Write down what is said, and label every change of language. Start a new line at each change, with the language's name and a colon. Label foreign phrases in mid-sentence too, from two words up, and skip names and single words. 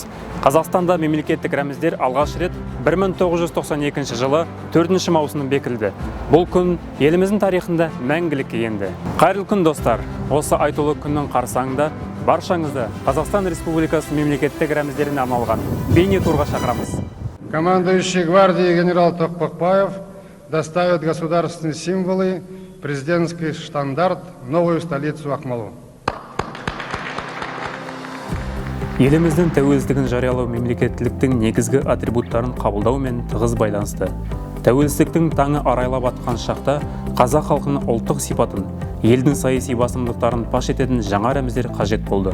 Kazakh: Қазақстанда мемлекеттік рәміздер алғаш рет 1992 жылы 4 маусымда бекітілді. Бұл күн еліміздің тарихында мәңгілікке енді. Қайырлы күн, достар. Осы айтулы күннің қарсаңында баршаңызды Қазақстан Республикасы мемлекеттік рәміздеріне арналған бейне турға шақырамыз.
Russian: Командующий гвардии генерал Токпакбаев доставит государственные символы, президентский штандарт, новую столицу Акмолу.
Kazakh: Еліміздің тәуелсіздігін жариялау мемлекеттіліктің негізгі атрибуттарын қабылдаумен тығыз байланысты. Тәуелсіздіктің таңы арайлап атқан шақта қазақ халқының ұлттық сипатын, елдің саяси басымдықтарын паш ететін жаңа рәміздер қажет болды.